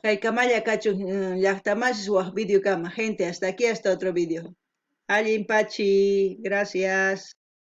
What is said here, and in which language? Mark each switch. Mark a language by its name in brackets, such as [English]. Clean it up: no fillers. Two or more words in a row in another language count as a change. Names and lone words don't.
[Quechua] Kay kamalla kachun llaqtamasish waq video kama. [Spanish] Gente, hasta aquí, hasta otro video. [Quechua] Allin pachi, gracias.